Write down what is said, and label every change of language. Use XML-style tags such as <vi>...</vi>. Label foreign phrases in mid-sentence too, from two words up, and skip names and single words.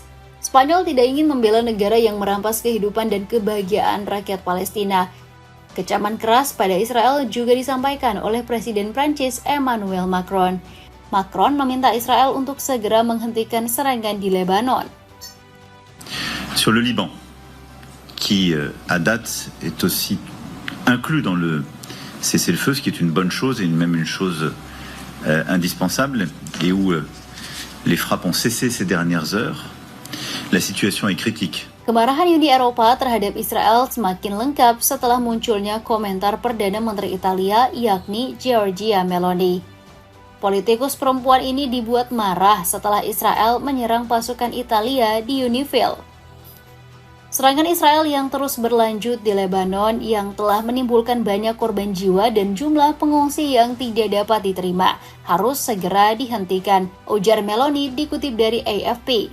<id>Spanyol tidak ingin membela negara yang merampas kehidupan dan kebahagiaan rakyat Palestina. Kecaman keras pada Israel juga disampaikan oleh Presiden Prancis Emmanuel Macron. Macron meminta Israel untuk segera menghentikan serangan di Lebanon.</id> <fr>Sur le Liban, qui à date est aussi inclus dans le cessez-le-feu, ce qui est une bonne chose et même une chose indispensable, et où les frappes ont cessé ces dernières heures, la situation est critique.</fr> <id>Kemarahan Uni Eropa terhadap Israel semakin lengkap setelah munculnya komentar Perdana Menteri Italia yakni Giorgia Meloni. Politikus perempuan ini dibuat marah setelah Israel menyerang pasukan Italia di Unifil. Serangan Israel yang terus berlanjut di Lebanon yang telah menimbulkan banyak korban jiwa dan jumlah pengungsi yang tidak dapat diterima harus segera dihentikan, ujar Meloni dikutip dari AFP.</id>